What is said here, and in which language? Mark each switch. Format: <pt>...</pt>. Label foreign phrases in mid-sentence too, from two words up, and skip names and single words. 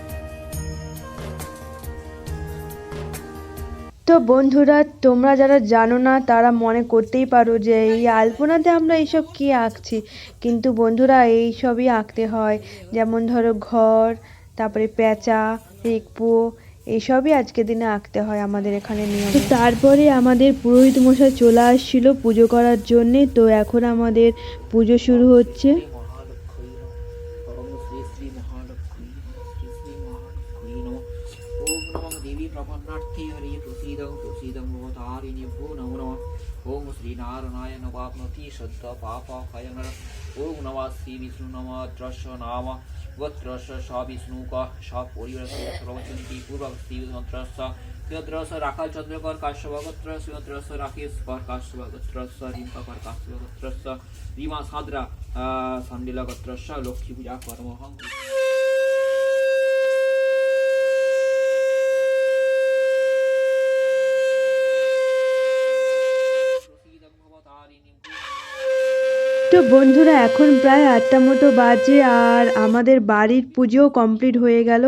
<bn>তো বন্ধুরা তোমরা যারা জানো না তারা মনে করতেই পারো যে এই আলপনাতে আমরা এইসব কি আঁকছি, কিন্তু বন্ধুরা এই সবই আঁকতে হয়। যেমন ধরো ঘর, তারপরে পেঁচা, রিকপু, এইসবই আজকের দিনে আঁকতে হয় আমাদের এখানে নিয়ম। তো তারপরে আমাদের পুরোহিত মশাই চলে আসছিল পুজো করার জন্যে, তো এখন আমাদের পুজো শুরু হচ্ছে।</bn> <sa>ओम श्री नारायण वाप्नोति शुद्ध पाप खयन ओम नमः श्री विष्णु नमः द्रश नाम गोत्रश स विष्णु का स परिवार सर्वचंती पूर्वक श्री मंत्रस श्रीद्रस राखाल चंद्रकर काश्यप गोत्र श्रीद्रस राकेश कर काश्यप गोत्रस रिंका कर काश्यप गोत्रस रीमा साद्रा संडिला गोत्रस लक्ष्मी पूजा कर्महं।</sa> <bn>তো বন্ধুরা এখন প্রায় 8টা মতো বাজে আর আমাদের বাড়ির পুজো কমপ্লিট হয়ে গেল।</bn>